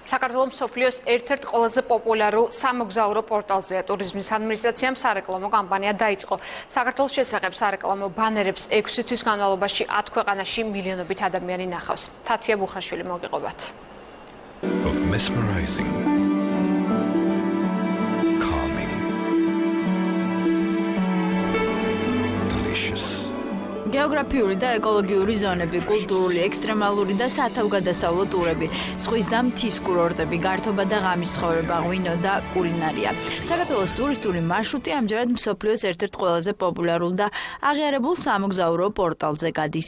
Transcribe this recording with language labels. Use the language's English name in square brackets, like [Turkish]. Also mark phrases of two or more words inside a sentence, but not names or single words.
[Georgian] საქართველოს მსოფლიოს ერთ-ერთ ყველაზე პოპულარულ სამოგზაურო პორტალზეა. ტურიზმის ადმინისტრაციამ სარეკლამო კამპანია დაიწყო. საქართველოს შესახებ სარეკლამო ბანერებს 6 თვის განმავლობაში 10 ქვეყანაში მილიონობით ადამიანი ნახავს. თათია ბუხაშვილი მოგიყვებათ. [English] Of mesmerizing, calming, delicious. [Georgian] გეოგრაფიული და ეკოლოგიური ზონები, კულტურული, ექსტრემალური და სათავგადასავლო ტურები, ზღვის და მთის კურორტები, გართობა და ღამის ცხოვრება, ღვინო და კულინარია. საქართველოს ტურისტული მარშრუტი ამჯერად მსოფლიოს ერთ-ერთ ყველაზე პოპულარულ და აღიარებულ სამოგზაურო პორტალზე გადის.